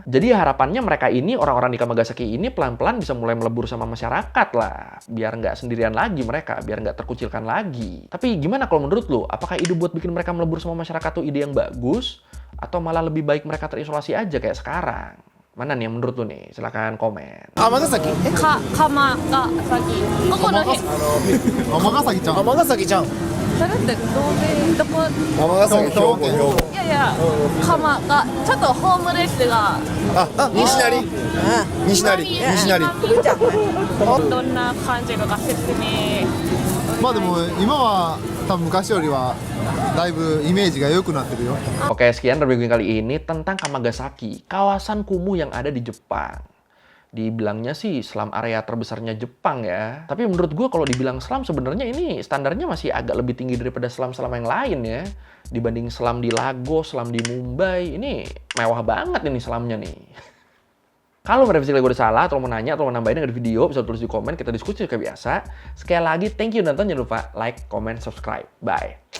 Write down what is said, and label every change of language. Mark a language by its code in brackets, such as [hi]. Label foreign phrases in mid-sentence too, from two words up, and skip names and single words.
[id] Jadi harapannya mereka ini, orang-orang di Kamagasaki ini pelan-pelan bisa mulai melebur sama masyarakat lah. Biar nggak sendirian lagi mereka, biar nggak terkucilkan lagi. Tapi gimana kalau menurut lo? Apakah ide buat bikin mereka melebur sama masyarakat tuh ide yang bagus? Atau malah lebih baik mereka terisolasi aja kayak sekarang? Mana nih yang menurut lu nih? Silahkan komen. [ja] 尼崎鎌ヶ崎ここの辺尼崎ちゃん尼崎ちゃんそれってどこ尼崎兵庫県いやいや鎌がちょっとホームレスが西成西成西成どんな感じか説明まあでも今は多分昔よりはだいぶイメージが良くなってるよ [id] Oke, sekian review kali ini tentang Kamagasaki, kawasan kumuh yang ada di Jepang. Dibilangnya sih [en] slum area [id] terbesarnya Jepang ya. Tapi menurut gue kalau dibilang slum sebenarnya ini standarnya masih agak lebih tinggi daripada slum-slum yang lain ya. Dibanding slum di Lagos, slum di Mumbai, ini mewah banget ini slumnya nih. Kalau merevisi gue udah salah, atau mau nanya, atau mau nambahin dengan video, bisa tulis di komen, kita diskusi kayak biasa. Sekali lagi, [en] thank you [id] nonton, jangan lupa [en] like, comment, subscribe. [id] Bye.